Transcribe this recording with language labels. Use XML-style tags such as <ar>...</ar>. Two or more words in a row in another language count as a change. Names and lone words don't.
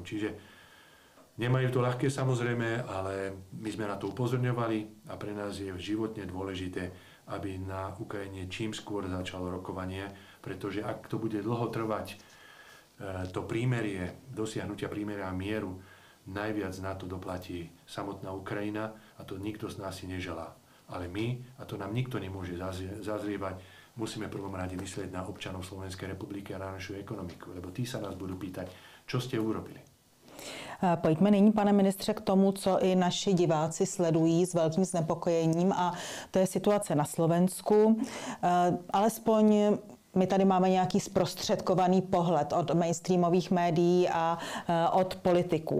<sk>Čiže nemajú to ľahké samozrejme, ale my sme na to upozorňovali a pre nás je životne dôležité, aby na Ukrajine čím skôr začalo rokovanie, pretože ak to bude dlho trvať, to prímerie, dosiahnutia prímeria a mieru, najviac na to doplatí samotná Ukrajina a to nikto z nás si neželá. Ale my, a to nám nikto nemôže zazrievať, musíme v prvom rade myslieť na občanov Slovenskej republiky a na našu ekonomiku, lebo tí sa nás budú pýtať, čo ste urobili.</sk> <cs>Pojďme nyní, pane ministře, k tomu, co i naši diváci sledují s velkým znepokojením, a to je situace na Slovensku. Alespoň my tady máme nějaký zprostředkovaný pohled od mainstreamových médií a od politiků.</cs>